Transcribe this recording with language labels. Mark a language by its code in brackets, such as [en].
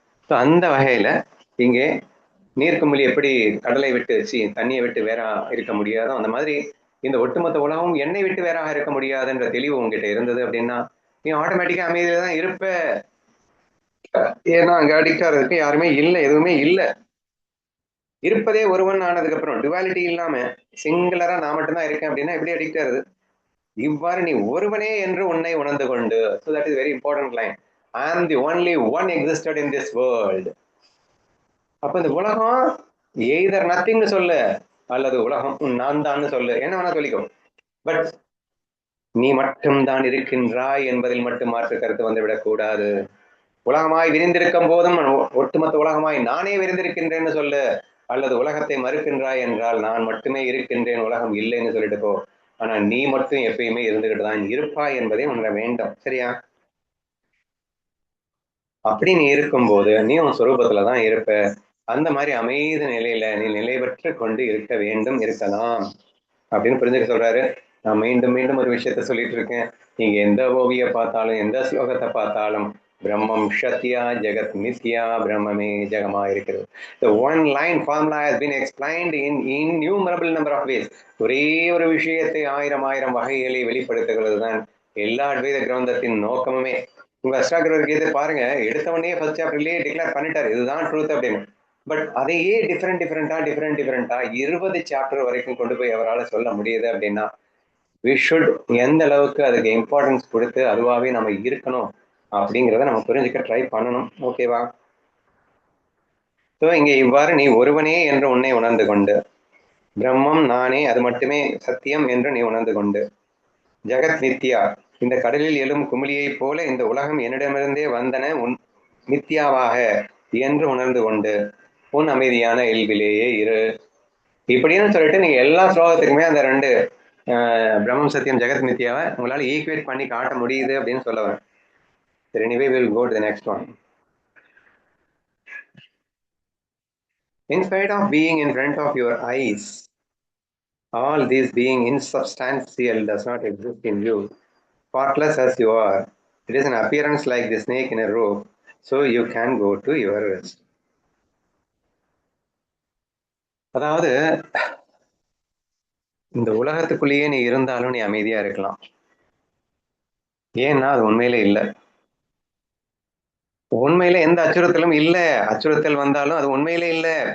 [ta] So அந்த வகையில இங்கே நீர்க்குமிழி எப்படி கடலை விட்டு தண்ணியை விட்டு வேற இருக்க முடியாதோ அந்த மாதிரி இந்த ஒட்டுமொத்த உலகம் எண்ணெய் விட்டு வேறாக இருக்க முடியாதுன்ற தெளிவு உங்ககிட்ட இருந்தது அப்படின்னா நீ ஆட்டோமேட்டிக்கா அமைதியில தான் இருப்ப. ஏன்னா அங்க அடிக்டாறதுக்கு யாருமே இல்லை, எதுவுமே இல்லை. இருப்பதே ஒருவன் ஆனதுக்கு அப்புறம் டுவாலிட்டி இல்லாம சிங்குலரா நான் மட்டும்தான் இருக்கேன் அப்படின்னா எப்படி அடிக்ட் ஆகுது? இவ்வாறு நீ ஒருவனே என்று உன்னை உணர்ந்து கொண்டு. [en] So that is very important line. I am the only one existed in this world. [ta] அப்ப இந்த உலகம் எய்தர் நத்திங்னு சொல்லு அல்லது உலகம் நான் தான் சொல்லு, என்ன வேணா சொல்லிக்கோ. பட் நீ மட்டும் தான் இருக்கின்றாய் என்பதில் மட்டும் மாற்று கருத்து வந்துவிடக் கூடாது. உலகமாய் விரிந்திருக்கும் போதும் ஒட்டுமொத்த உலகமாய் நானே விரிந்திருக்கின்றேன்னு சொல்லு. அல்லது உலகத்தை மறுக்கின்றாய் என்றால் நான் மட்டுமே இருக்கின்றேன், உலகம் இல்லைன்னு சொல்லிட்டு போ. ஆனா நீ மட்டும் எப்பயுமே இருந்துகிட்டு தான் இருப்பாய் என்பதை உணர வேண்டும். சரியா? அப்படி நீ இருக்கும்போது நீ உன் சொரூபத்துலதான் இருப்ப. அந்த மாதிரி அமைதி நிலையில நீ நிலை பெற்று கொண்டு இருக்க வேண்டும், இருக்கலாம் அப்படின்னு புரிஞ்சுக்க சொல்றாரு. நான் மீண்டும் மீண்டும் ஒரு விஷயத்த சொல்லிட்டு இருக்கேன். நீங்க எந்த ஓவிய பார்த்தாலும் எந்த ஸ்லோகத்தை பார்த்தாலும் பிரம்மம் சத்யா ஜெகத் மித்யா பிரம்மமே ஜெகமா இருக்கிறது. [en] The one line formula has been explained in innumerable number of ways. [ta] ஒரே ஒரு விஷயத்தை ஆயிரம் ஆயிரம் வகைகளை வெளிப்படுத்துகிறது தான் எல்லா அத்வைத கிரந்தத்தின் நோக்கமுமே. உங்க அஷ்டாகிரர் கீதை பாருங்க, எடுத்தவனே ஃபர்ஸ்ட் சாப்டர்லயே டிக்ளேர் பண்ணிட்டாரு இதுதான் ட்ரூத் அப்படின்னு. பட் அதையே டிஃப்ரெண்டா 20 சாப்டர் வரைக்கும் கொண்டு போய் அவரால் சொல்ல முடியுது அப்படின்னா வி ஷுட் எந்த அளவுக்கு அதுக்கு இம்பார்ட்டன்ஸ் கொடுத்து அதுவாகவே நம்ம இருக்கணும் அப்படிங்கிறத நம்ம புரிஞ்சுக்க ட்ரை பண்ணணும். ஓகேவா? ஸோ இங்கே இவ்வாறு நீ ஒருவனே என்று உன்னை உணர்ந்து கொண்டு, பிரம்மம் நானே அது மட்டுமே சத்தியம் என்று நீ உணர்ந்து கொண்டு, ஜெகத் நித்யா இந்த கடலில் எழும் குமிழியை போல இந்த உலகம் என்னிடமிருந்தே வந்தன உன் நித்யாவாக என்று உணர்ந்து கொண்டு உன் அமைதியான இயல்பிலேயே இரு. இப்படின்னு சொல்லிட்டு நீங்க எல்லா ஸ்லோகத்துக்குமே அந்த ரெண்டு பிரம்மம் சத்தியம் ஜெகத் மித்யாவை உங்களால ஈக்குவேட் பண்ணி காட்ட முடியுது அப்படின்னு சொல்ல வரேன். சரி, [en] anyway we'll go to the next one. In spite of being in front of your eyes, all these being insubstantial does not exist in you. Partless as you are, it is an appearance like the snake in a rope, so you can go to your rest. [ta] அதாவது இந்த உலகத்துக்குள்ளேயே நீ இருந்தாலும் நீ அமைதியா இருக்கலாம். ஏன்னா அது உண்மையிலே இல்லை. உண்மையில எந்த அச்சுறுத்தலும் இல்ல. அச்சுறுத்தல் வந்தாலும் அது உண்மையிலே இல்ல.